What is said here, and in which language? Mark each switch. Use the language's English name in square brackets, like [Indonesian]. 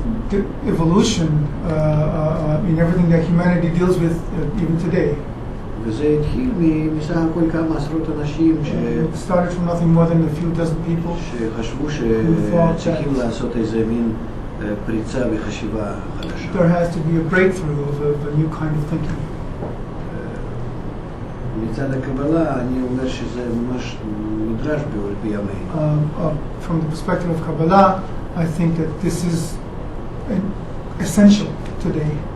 [English] The evolution in everything that humanity deals with even today. [Hebrew] וזה התחיל מסך הכל כמה עשרות אנשים [English] started from nothing more than a few dozen people [Hebrew] שחשבו שצריכים לעשות איזה מין פריצה בחשיבה חדשה. [English] There has to be a breakthrough of a new kind of thinking. [Hebrew] מצד הקבלה אני אומר שזה ממש נדרש בימינו. [English] From the perspective of Kabbalah, I I think that this is essential today.